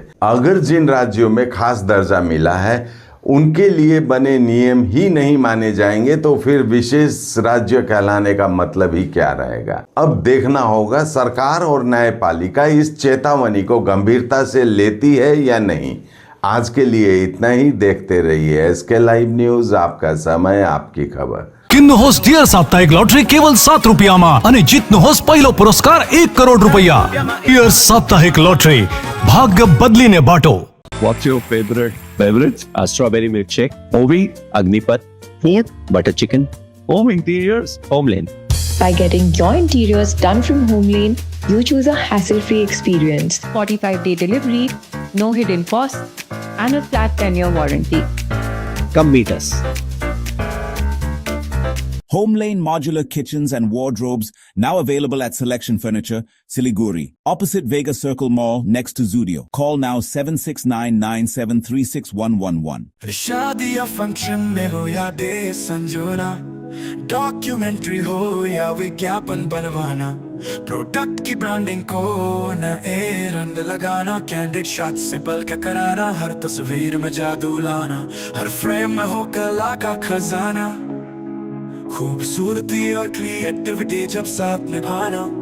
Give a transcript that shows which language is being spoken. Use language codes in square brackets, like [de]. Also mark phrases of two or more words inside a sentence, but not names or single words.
[hi] अगर जिन राज्यों में खास दर्जा मिला है उनके लिए बने नियम ही नहीं माने जाएंगे तो फिर विशेष राज्य कहलाने का मतलब ही क्या रहेगा? अब देखना होगा सरकार और न्यायपालिका इस चेतावनी को गंभीरता से लेती है या नहीं। आज के लिए इतना ही। देखते रहिए SK लाइव न्यूज, आपका समय आपकी खबर। [ne] किन्नुहोस् डियर साप्ताहिक लॉटरी केवल 7 रुपियाँमा अनि जित्नुहोस् पहिलो पुरस्कार 1 करोड रुपैयाँ। डियर साप्ताहिक लॉटरी, भाग्य बदलिने बाटो। [en] What's your favorite beverage? Strawberry milkshake, Ovi, Agnipat, food, butter chicken, home interiors, Homelane. By getting your interiors done from Homelane, you choose a hassle-free experience. 45-day delivery, no hidden costs, and a flat 10-year warranty. Come meet us. Homelane Modular Kitchens and Wardrobes, now available at Selection Furniture, Siliguri, opposite Vega Circle Mall, next to Zudio. Call now 7699736111. [hi] शादी या फंक्शन में हो या डे संजोना, डॉक्यूमेंट्री हो या विज्ञापन बनवाना, प्रोडक्ट की ब्रांडिंग को न रंग लगाना, कैंडिड शॉट से पल के कराना, हर तस्वीर में जादू लाना, हर फ्रेम में हो कला का खजाना, खूबसूरती और क्रिएटिविटी जब साथ निभाना।